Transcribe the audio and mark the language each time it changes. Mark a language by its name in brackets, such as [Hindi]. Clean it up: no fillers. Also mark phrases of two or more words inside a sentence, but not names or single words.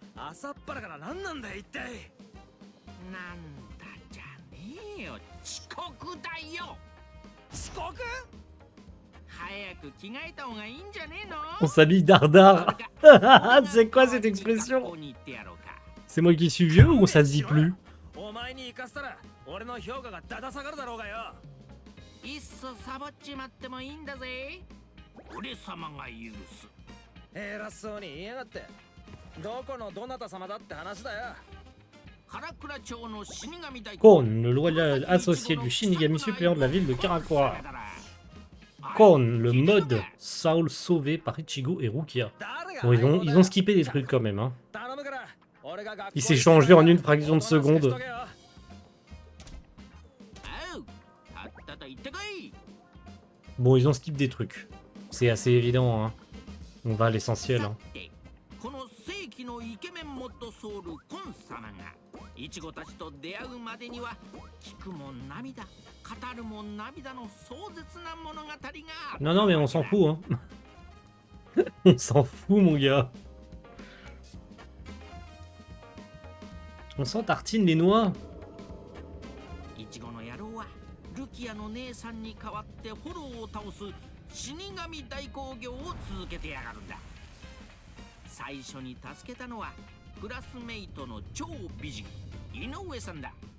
[Japanese] 朝っぱらから何なんだよ一体。なんだじゃねえよ、遅刻だよ。遅刻？早く着替えた方がいいんじゃねえの？ [French] On s'habille dardard. C'est quoi cette expression? [Japanese] 学校に行ってやろうか。 [French] C'est moi qui suis vieux ou ça se dit plus? [Japanese] お前に行かせたら俺の評価がだだ下がるだろうがよ。いっそサボっちまってもいいんだぜ。俺様が許す。偉そうに言いやがって。どこのどなた様だって話だよ。唐倉町の死神大 [French] Kon, le loyal associé du Shinigami suppléant de la ville de Karakura. Kon, le mode Saul sauvé par Ichigo et Rukia. Bon, ils ont skippé des trucs quand même, hein. Il s'est changé en une fraction de seconde. [Japanese] おう、たったと言ってこい。 [French] Bon, ils ont skippé des trucs. C'est assez évident, hein. On va à l'essentiel, [Japanese] さ [French] hein. [Japanese] て、この世紀のイケメンモッドソウルコン様がイチゴたちと出会うまでには聞くも涙、語るも涙の壮絶な物語があった。 [French] Non, non, mais on s'en fout, hein. On s'en fout, mon gars. On s'en tartine les noix. [Japanese] イチゴの野郎はルキアの姉さんに代わってフォローを倒す死神大工業を続けてやがるんだ。最初に助けたのはクラスメイトの超美人井上さんだ。